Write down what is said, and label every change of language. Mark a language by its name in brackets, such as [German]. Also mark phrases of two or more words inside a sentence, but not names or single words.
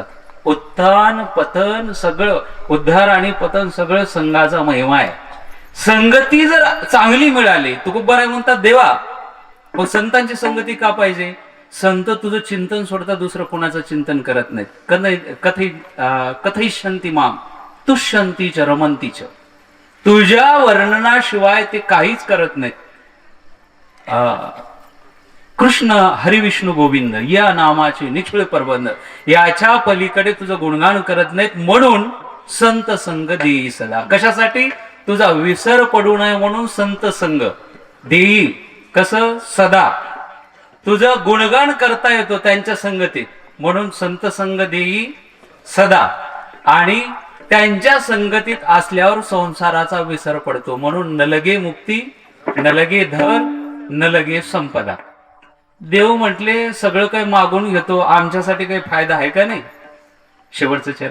[Marathi] उत्थान पतन सगळं, उद्धार आणि पतन सगळं संघाचा महिमा आहे. संगती जर चांगली मिळाली, तुकोबाराय म्हणतात देवा, मग संतांची संगती का पाहिजे? संत तुझं चिंतन सोडता दुसरं कोणाचं चिंतन करत नाहीत. [Sanskrit] कथयिष्यन्ति माम तुष्यन्ति च रमन्ति च. [Marathi] तुझ्या वर्णनाशिवाय ते काहीच करत नाहीत. कृष्ण हरी विष्णू गोविंद या नामाचे निखिळ प्रबंध, याच्या पलीकडे तुझं गुणगान करत नाहीत. म्हणून संत संग देई सदा. कशासाठी? तुझा विसर पडू नये म्हणून संत संग देई. कसं? सदा. तुझं गुणगान करता येतो त्यांच्या संगतीत, म्हणून संत संग देई सदा. आणि त्यांच्या संगतीत असल्यावर संसाराचा विसर पडतो, म्हणून न लगे मुक्ती, न लगे धन, न लगे संपदा. देव म्हटले सगळं काही मागून घेतो, आमच्यासाठी काही फायदा आहे का नाही? शेवटचं चरण.